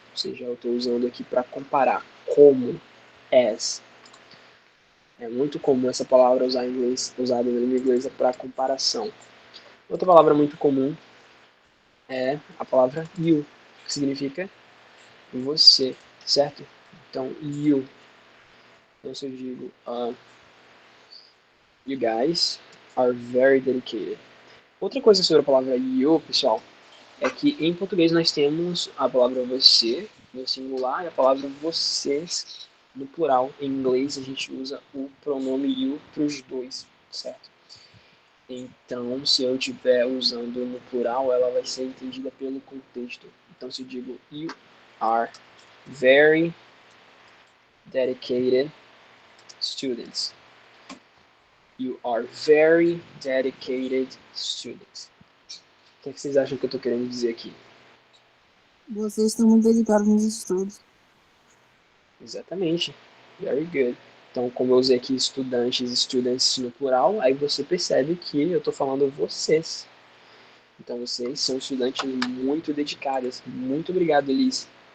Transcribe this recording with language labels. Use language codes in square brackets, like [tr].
[pt] Ou seja, eu estou usando aqui para comparar. Como, as. É muito comum essa palavra usada na língua inglesa para comparação. Outra palavra muito comum é a palavra you, que significa você, certo? Então, you. Então, se eu digo, [en] you guys are very dedicated. [pt] Outra coisa sobre a palavra you, pessoal, é que em português nós temos a palavra você no singular e a palavra vocês no plural. Em inglês a gente usa o pronome you para os dois, certo? Então, se eu estiver usando no plural, ela vai ser entendida pelo contexto. Então, se eu digo [en] you are very dedicated students. You are very dedicated students. [pt] O que, é que vocês acham que eu estou querendo dizer aqui? Vocês estão muito dedicados nos estudos. Exatamente. [en] Very good. [pt] Então, como eu usei aqui estudantes, students no plural, aí você percebe que eu estou falando vocês. Então, vocês são estudantes muito dedicados. Muito obrigado, Liz.